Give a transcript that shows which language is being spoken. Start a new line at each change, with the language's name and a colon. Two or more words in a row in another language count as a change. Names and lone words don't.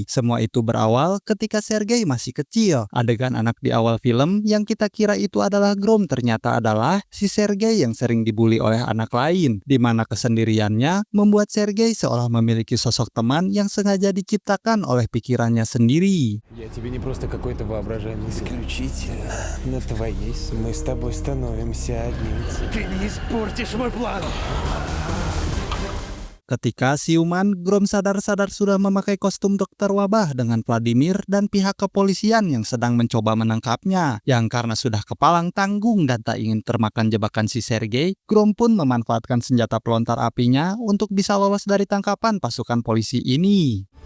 Indonesian: Semua itu berawal ketika Sergei masih kecil. Adegan anak di awal film yang kita kira itu adalah Grom ternyata adalah si Sergei yang sering dibully oleh anak lain, di mana kesendiriannya membuat Sergei seolah memiliki sosok teman yang sengaja diciptakan oleh pikirannya sendiri.
Russian: Я тебе не просто какой-то воображаемый Исключительно. на твоей мы с тобой становимся одним. Ты не испортишь мой план.
Indonesian: Ketika siuman, Grom sadar-sadar sudah memakai kostum Dokter Wabah dengan Vladimir dan pihak kepolisian yang sedang mencoba menangkapnya. Yang karena sudah kepalang tanggung dan tak ingin termakan jebakan si Sergei, Grom pun memanfaatkan senjata pelontar apinya untuk bisa lolos dari tangkapan pasukan polisi ini.